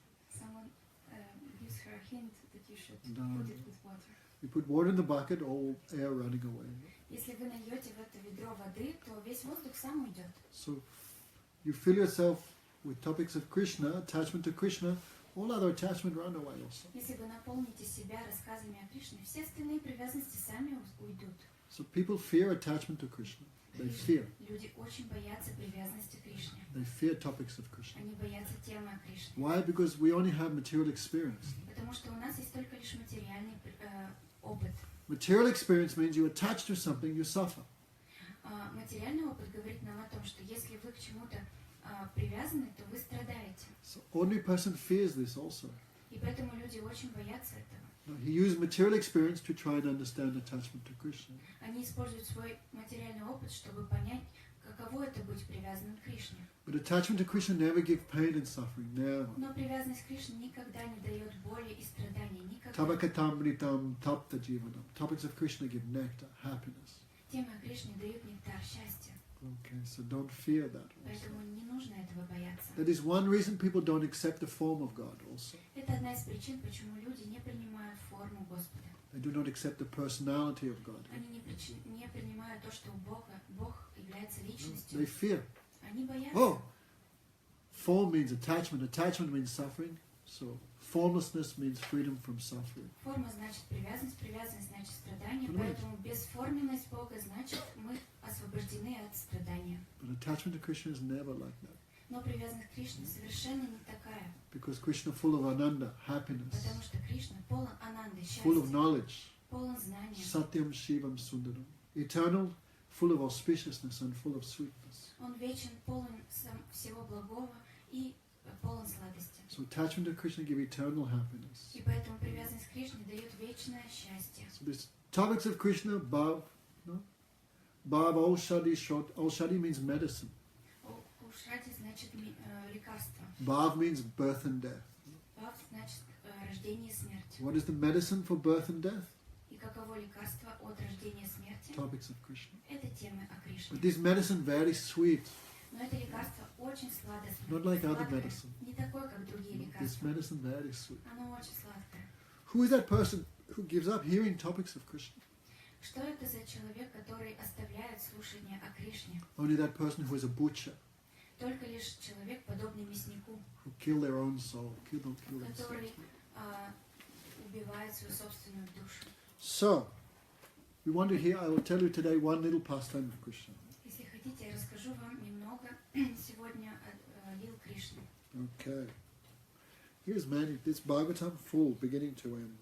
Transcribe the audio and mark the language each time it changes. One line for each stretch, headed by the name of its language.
English: Someone gives her a hint that you should put it with water. you put water in the bucket, all air running away.
Russian: Если вы нальете в это ведро воды, то весь воздух сам уйдет.
English: So you fill yourself with topics of Krishna, attachment to Krishna, all other attachment run away also.
Russian: Если вы наполните себя рассказами о Кришне, все остальные привязанности сами уйдут.
English: So people fear attachment to Krishna. They fear.
Russian: Люди очень боятся привязанности к Кришне.
English: They fear topics of Krishna.
Russian: Они боятся темы о Кришне.
English: Why? Because we only have material experience.
Russian: Потому что у нас есть только лишь материальный опыт.
English: Material experience means you attach to something, you suffer.
Russian: Материальный опыт говорит нам о том, что если вы к чему-то привязаны, то вы страдаете.
English: So ordinary person fears this also.
Russian: И поэтому люди очень боятся этого.
English: Now, he used material experience to try and understand attachment to Krishna.
Russian: Они используют свой материальный опыт, чтобы понять, каково это быть привязанным привязанным к Кришне.
English: But attachment to Krishna never gives pain and suffering, never.
Russian: Но привязанность к Кришне никогда не дает боли и страданий. Никогда.
Sanskrit: Tabakatamritam tapta jivanam.
English: Topics of Krishna give nectar, happiness.
Russian: Темы о Кришне дают нектар счастья.
English: Okay, so don't fear that also.
Russian: Поэтому не нужно этого бояться.
English: That is one reason people don't accept the form of God also.
Russian: Это одна из причин, почему люди не принимают форму Господа.
English: They do not accept the personality of God.
Russian: Они не принимают то, что Бог является личностью.
English: They fear.
Russian: Они боятся.
English: Oh, form means attachment. Attachment means suffering. So formlessness means freedom from suffering.
Russian: Форма значит привязанность, привязанность значит страдание, поэтому бесформенность Бога значит мы освобождены от страдания.
English: But attachment to Krishna is never like that.
Russian: Но привязанность к Кришне совершенно не такая.
English: Because Krishna full of ananda, happiness,
Russian: Потому что Кришна полон ананды,
English: full of
Russian: счастья,
English: knowledge,
Russian: полон знания.
Sanskrit: satyam shivam sundaram,
English: eternal, full of auspiciousness and full of sweetness.
Russian: Он вечен, полон всего благого и полон сладости.
English: So attachment to Krishna gives eternal happiness.
Russian: И поэтому привязанность к Кришне дает вечное счастье.
English: So this topics of Krishna, bhav, no? Bhav aushadi shot. Aushadi means medicine.
Russian: Ушради значит лекарство.
English: Bhav means birth and death.
Russian: Бхав значит рождение и смерть.
English: What is the medicine for birth and death?
Russian: И каково лекарство от рождения и смерти?
English: Topics of Krishna.
Russian: Это темы о Кришне.
English: But this medicine very sweet.
Russian: Но это лекарство очень сладостное.
English: Not like other
Russian: Сладкое.
English: medicine.
Russian: Не такое, как другие
English: This
Russian: лекарства.
English: medicine very sweet.
Russian: Оно очень сладкое.
English: Who is that person who gives up hearing topics of Krishna?
Russian: Что это за человек, который оставляет слушание о Кришне?
English: Only that person who is a butcher,
Russian: Только лишь человек, подобный мяснику,
English: who kill their own soul, kill themselves.
Russian: который убивает свою собственную душу.
English: So, we want to hear, I will tell you today one little pastime of Krishna.
Russian: Если хотите, я расскажу вам немного сегодня о Лил Кришне.
English: Okay. Here's many, this Bhagavatam full, beginning to end.